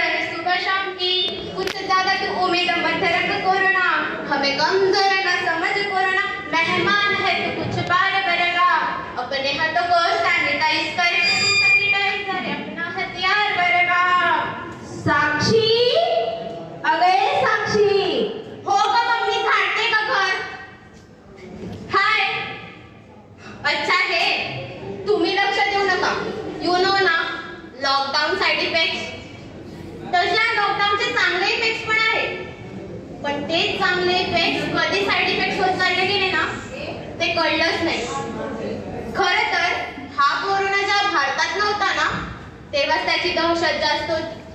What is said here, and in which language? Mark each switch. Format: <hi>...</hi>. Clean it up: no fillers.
<hi>सुबह शाम की कुछ ज्यादा की उम्मीद मत रख कोरोना, हमें कमजोर न समझ कोरोना, मेहमान है तो कुछ बार करेगा, अपने हाथों को सैनिटाइज करके सैनिटाइजर अपना हथियार करेगा.</hi> <mr>साक्षी अगं साक्षी हो का मम्मी झाडते का घर. हाय</mr> <hi>अच्छा है</hi> <mr>तुम्ही लक्ष देऊ नका.</mr> <en>You know ना lockdown side effects.</en> <mr>तशा लॉकडाऊनचे चांगले इफेक्ट्स पण आहेत. पण ते चांगले इफेक्ट्स कधी साइड इफेक्ट्स होत चालले गेले ना ते कळलंच नाही. खरं तर हा कोरोना जेव्हा भारतात नव्हता ना तेव्हा त्याची दहशत जास्त होती.</mr>